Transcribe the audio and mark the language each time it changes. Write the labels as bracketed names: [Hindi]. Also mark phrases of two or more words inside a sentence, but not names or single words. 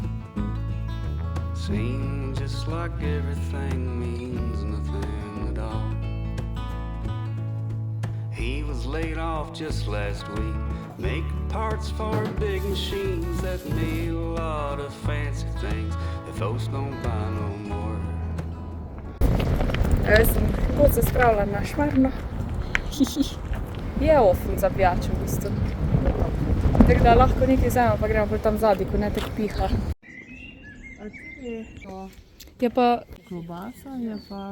[English] Seems just like everything means nothing at all. He was laid off just last week, making parts for big machines that made a lot of fancy things that folks don't buy no more. [Slovenian] Jaz sem pot se spravila na šmarno. Je ofen za pijačo v bistvu. Tako da lahko nekaj vzamem, pa gremo tam zadaj, ko ne tako piha. A ti Je pa... klobasa, je pa...